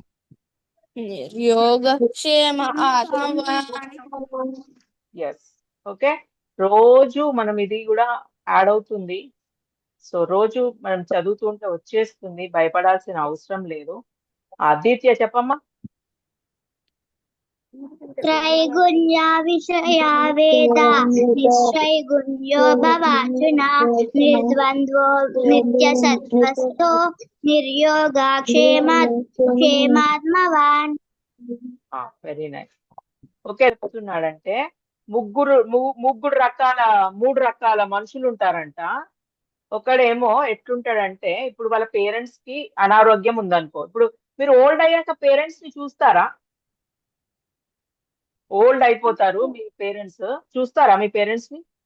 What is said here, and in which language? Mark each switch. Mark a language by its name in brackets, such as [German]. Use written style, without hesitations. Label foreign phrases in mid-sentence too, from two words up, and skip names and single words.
[Sanskrit] నిర్యోగక్షేమ ఆత్మవాన్. [English] yes, ok. [Telugu] రోజు మనం ఇది కూడా యాడ్ అవుతుంది. సో రోజు మనం చదువుతుంటే వచ్చేస్తుంది, భయపడాల్సిన అవసరం లేదు. ఆదిత్య చెప్పమ్మా. [Sanskrit] त्रैगुण्य विषया वेद निस्त्रैगुण्यो भवार्जुन निर्द्वन्द्वो नित्यसत्त्वस्तो निर्योगाक्षेमात्मवान्. [English] very nice. [Telugu] ఓకే, చెప్తున్నాడంటే మూడు రకాల మనుషులు ఉంటారంట. ఒకడేమో ఎట్లుంటాడంటే, ఇప్పుడు వాళ్ళ పేరెంట్స్ కి అనారోగ్యం ఉందనుకో. ఇప్పుడు మీరు ఓల్డ్ అయ్యాక పేరెంట్స్ ని చూస్తారా? ఓల్డ్ అయిపోతారు మీ పేరెంట్స్, చూస్తారా మీ పేరెంట్స్ ని?